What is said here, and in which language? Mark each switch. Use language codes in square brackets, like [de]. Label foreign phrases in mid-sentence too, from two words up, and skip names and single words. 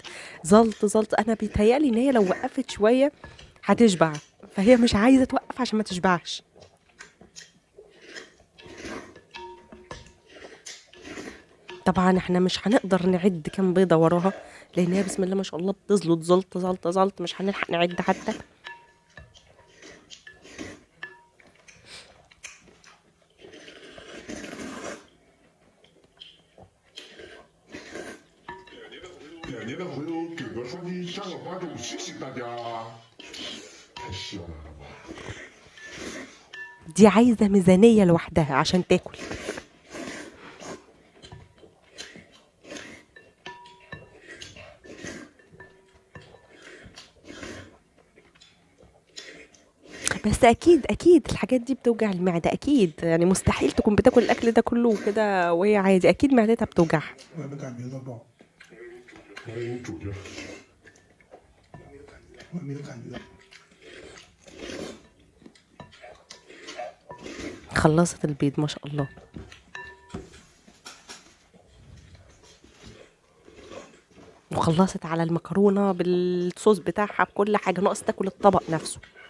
[ar] زلط زلط، انا بيتهيألي ان هي لو وقفت شويه هتشبع، فهي مش عايزه توقف عشان ما تشبعش. طبعا احنا مش هنقدر نعد كام بيضه وراها، لان هي بسم الله ما شاء الله بتزلط زلط زلط زلط، مش هنلحق نعد حتى. [zh] 2年的回头给个双击下个关注，谢谢大家，太香了吧！ [ar] دي عايزه ميزانيه لوحدها عشان تاكل. بس اكيد اكيد الحاجات دي بتوجع المعده اكيد، يعني مستحيل تكون بتاكل الاكل ده كله كده وهي عادي، اكيد معدتها بتوجعها. [zh] 我也没感觉到爆，欢迎主角。我也没有感觉到。 [ar] خلصت البيض ما شاء الله. وخلصت على المكرونه بالصوص بتاعها بكل حاجه، ناقص تاكل الطبق نفسه.